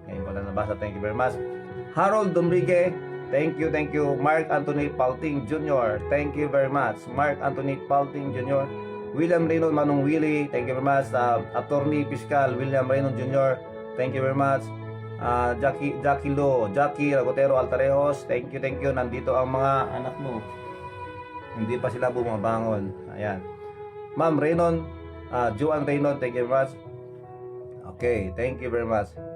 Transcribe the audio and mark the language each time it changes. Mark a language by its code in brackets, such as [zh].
[tl] Ngayon ko lang nabasa, [en] thank you very much. Harold Domrigue, thank you. Mark Anthony Palting Jr., thank you very much. Mark Anthony Palting Jr. William Reynold Manong Willie, thank you very much. Attorney Fiscal William Reynold Jr., thank you very much. Jackie Ragotero Altarejos, thank you. [tl] Nandito ang mga anak mo, hindi pa sila bumabangon. Ayan. [en] Ma'am Reynold, Joan Reynold, thank you very much. Okay, thank you very much.